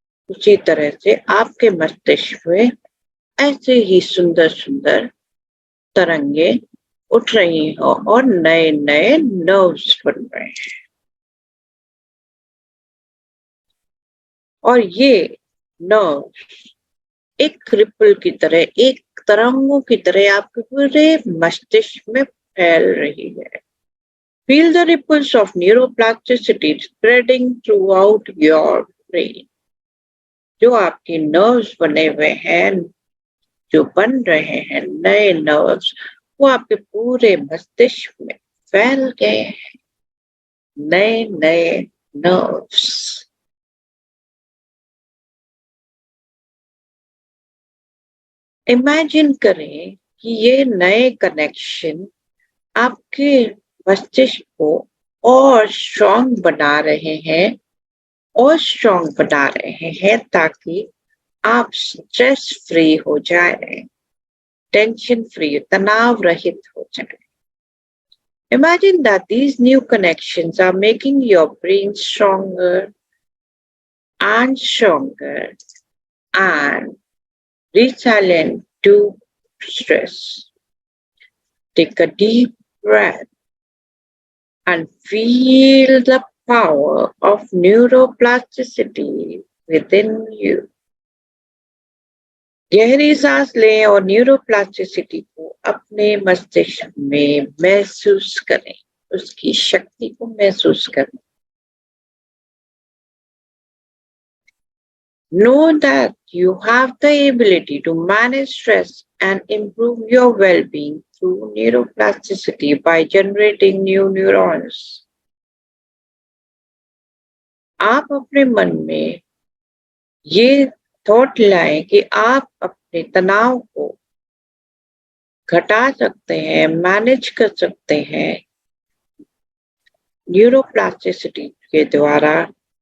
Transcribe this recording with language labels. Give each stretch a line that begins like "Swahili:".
Hindi: उसी तरह से आपके मस्तिष्क में ऐसे ही सुंदर सुंदर तरंगे उठ रही हो और नए नए नर्व्स बन रहे हैं, और ये नर्व्स एक रिपल की तरह, एक तरंगों की तरह आपके पूरे मस्तिष्क में फैल रही है।
English: Feel the ripples of neuroplasticity spreading throughout your brain.
Hindi: जो आपके नर्व्स बने हुए हैं, जो बन रहे हैं नए नर्व्स, वो आपके पूरे मस्तिष्क में फैल गए हैं, नए नए नर्व्स। इमेजिन करें कि ये नए कनेक्शन आपके मस्तिष्क को और स्ट्रॉन्ग बना रहे हैं, और स्ट्रॉन्ग बना रहे हैं ताकि आप
English: stress free
Hindi: हो जाए,
English: tension free,
Hindi: तनाव रहित हो जाए.
English: Imagine that these new connections are making your brain stronger and stronger and resilient to stress. Take a deep breath and feel the power of neuroplasticity within you.
Hindi: गहरी सांस लें और न्यूरोप्लास्टिसिटी को अपने मस्तिष्क में महसूस करें, उसकी शक्ति को महसूस करें.
English: Know that you have the ability to manage stress and improve your well-being through neuroplasticity by generating new neurons.
Hindi: आप अपने मन में ये थॉट लाएं कि आप अपने तनाव को घटा सकते हैं, मैनेज कर सकते हैं न्यूरोप्लास्टिसिटी के द्वारा.